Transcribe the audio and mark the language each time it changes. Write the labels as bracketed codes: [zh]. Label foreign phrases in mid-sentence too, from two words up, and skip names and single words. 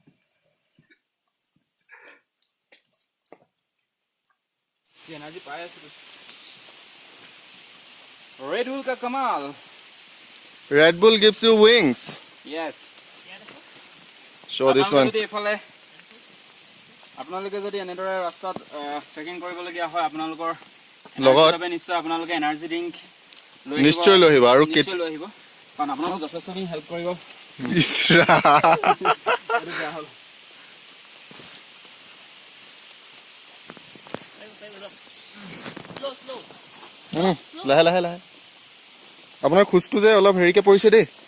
[hi] एनर्जी पाए रेड बुल का कमाल। [en] Red Bull gives you wings. यस, Show this one. [as] এইফালে আপোনালোকে যদি এনেদৰে ৰাস্তাত ট্ৰেকিং কৰিবলগীয়া হয়, আপোনালোকৰ লগত নিশ্চয় আপোনালোকে [en] energy drink [as] নিশ্চয় লৈ আহিব। আৰু নিশ্চয় লৈ আহিব, কাৰণ আপোনালোকক যথেষ্টখিনি হেল্প কৰিব। লাহে লাহে লাহে, আপোনাৰ খোজটো যে অলপ হেৰিকে পৰিছে দেই।